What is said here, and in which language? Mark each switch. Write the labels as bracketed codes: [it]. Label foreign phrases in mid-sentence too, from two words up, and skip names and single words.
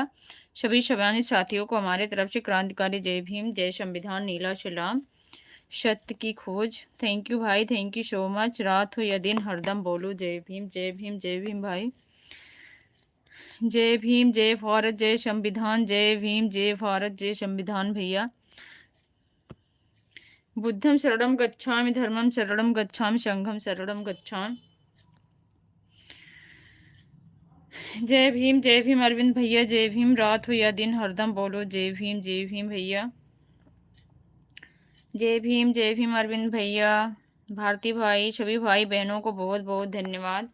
[hi] सभी सम्मानित साथियों को हमारे तरफ से क्रांतिकारी जय भीम, जय संविधान, नीला सलाम। सत्य की खोज। [en] thank you [hi] भाई, [en] thank you so much. [hi] रात हो या दिन हरदम बोलो जय भीम जय भीम जय भीम भाई। जय भीम, जय भारत, जय संविधान, जय भीम, जय भारत, जय संविधान भैया। [pi] बुद्धम शरणम गच्छामि, धर्मम शरणम गच्छामि, संघम शरणम गच्छामि। [hi] जय भीम अरविंद भैया, जय भीम। रात हो या दिन हरदम बोलो जय भीम भैया। जय भीम अरविंद भैया, भारती भाई, सभी भाई बहनों को बहुत बहुत धन्यवाद।